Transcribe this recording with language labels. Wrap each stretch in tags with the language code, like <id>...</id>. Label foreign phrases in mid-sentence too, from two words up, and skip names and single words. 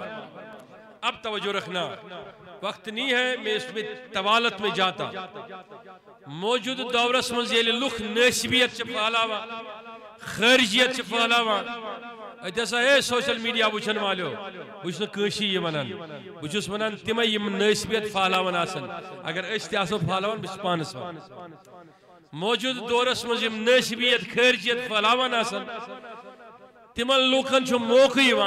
<ur>اب توجہ رکھنا، وقت نہیں ہے میں اس میں طوالت میں جاتا.</ur> <ks>موجود دورس من ییلہِ لُکھ نٲسبیت چھِ پھہلاوان، خارجیت چھِ پھہلاوان، اتہِ ہسا ہے</ks> <en>social media</en> <ks>وٕچھن والیو، بہٕ چھُس نہٕ کٲنٛسی یہِ ونان، بہٕ چھُس ونان تِمے یِم نٲسبیت پھہلاوان آسن. اگر أسۍ تہِ آسو پھہلاوان بہٕ چھُس پانس ونان. موجود دورس من یِم نٲسبیت خارجیت پھہلاوان آسن تِمن لوٗکن چھُ موقعہٕ یِوان</ks>